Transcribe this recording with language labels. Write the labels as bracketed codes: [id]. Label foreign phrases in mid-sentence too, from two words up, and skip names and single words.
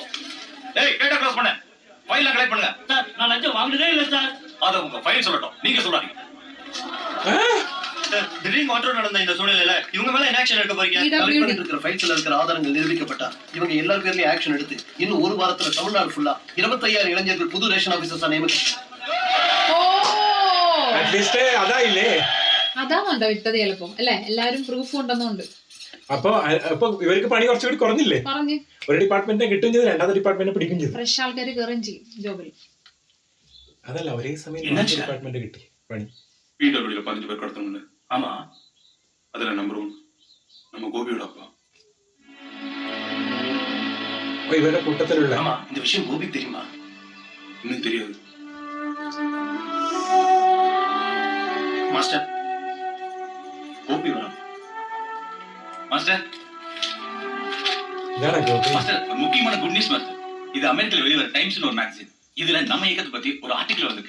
[ta] ஏய், கேட்ட க்ளோஸ் பண்ணு. ஃபைலை கலெக்ட் பண்ணுங்க. சார், நான் லஞ்சம் வாங்குனதே இல்ல சார். அத உங்க ஃபைல் சொல்லட்டும், நீங்க சொல்லாதீங்க. திடீர்னு மாற்றம் நடந்த இந்த சூழ்நிலையில இவங்க மேல என்ன ஆக்ஷன் எடுக்க போறீங்க? கலெக்ட் பண்ணிட்டு இருக்கிற ஃபைல்ஸ்ல இருக்கிற ஆதாரங்கள் நிரூபிக்கப்பட்டா இவங்க எல்லார் பேர்லயும் ஆக்ஷன் எடுத்து இன்னும் ஒரு வாரத்துல தமிழ்நாடு ஃபுல்லா 25,000 இளைஞர்கள் புது ரேஷன் ஆபீசர்ஸா நியமிக்க. [ml] അറ്റ്ലീസ്റ്റ് അതായില്ലേ? അതാണുണ്ടോ വിട്ടത് ചിലപ്പം അല്ലെ? എല്ലാരും പ്രൂഫ് ഉണ്ടെന്നുണ്ട്. അപ്പൊ ഇവർക്ക് പണി കുറച്ചുകൂടി കുറഞ്ഞില്ലേ? പറഞ്ഞു. ഒരു ഡിപ്പാർട്ട്മെന്റിനെ കിട്ടുകയും ചെയ്തു, രണ്ടാമത്തെ ഡിപ്പാർട്ട്മെന്റിനെ പിടിക്കുകയും ചെയ്തു. ഫ്രഷ് ആൾക്കാർ കയറുകയും ചെയ്യും ജോബിൽ. അതല്ല, ഒരേ സമയം ഡിപ്പാർട്ട്മെന്റ് കിട്ടി പണി. [ta] PWD 15 பேர் கடத்தணும்னு. ஆமா, அதுல நம்பர் 1 நம்ம கோபியோட அப்பா. [ml] ഇവരുടെ കൂട്ടത്തിലുള്ള. [ta] ஆமா, இந்த விஷயம் கோபிக்கு தெரியுமா? இன்னும் தெரியாது மாஸ்டர். கோபி வேணும் மாஸ்டர். மாஸ்டர், ஒரு முக்கியமான [en] good news [ta] மாஸ்டர். இது அமெரிக்கால வெளிவர டைம்ஸ் ஒரு மேகசின். இதுல நம்ம இயக்கத்தை பத்தி ஒரு ஆர்டிகல் வந்திருக்கு.